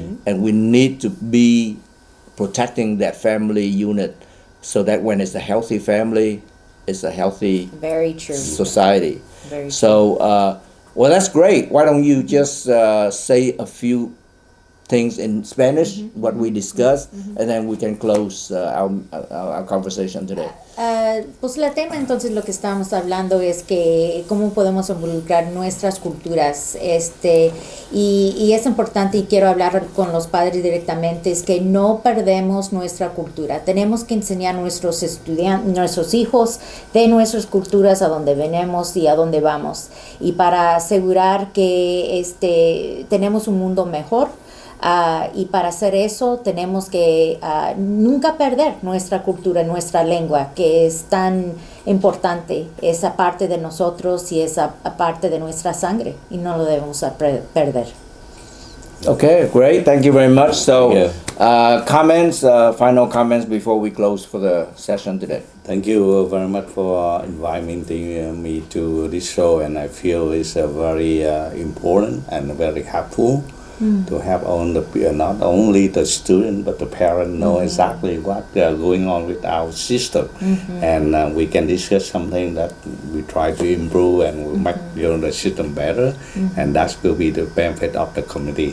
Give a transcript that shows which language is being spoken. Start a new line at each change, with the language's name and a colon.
English: And we need to be protecting that family unit so that when it's a healthy family, it's a healthy Very true. society. Very true. So, well, that's great. Why don't you just say a few things in Spanish, what we discussed, and then we can close our conversation today.
Spanish: Pues la tema entonces lo que estábamos hablando es que cómo podemos involucrar nuestras culturas, y es importante, y quiero hablar con los padres directamente, es que no perdemos nuestra cultura. Tenemos que enseñar a nuestros estudiantes, nuestros hijos, de nuestras culturas, a donde venimos y a dónde vamos, y para asegurar que tenemos un mundo mejor. Y para hacer eso tenemos que nunca perder nuestra cultura, nuestra lengua, que es tan importante, esa parte de nosotros y esa parte de nuestra sangre, y no lo debemos perder.
English: Okay, great. Thank you very much. So, comments, final comments before we close for the session today. Thank you very much for inviting me to this show, and I feel it's very important and very helpful. To have not only the student but the parent know exactly what going on with our system, and we can discuss something that we try to improve and we make the system better, and that will be the benefit of the community.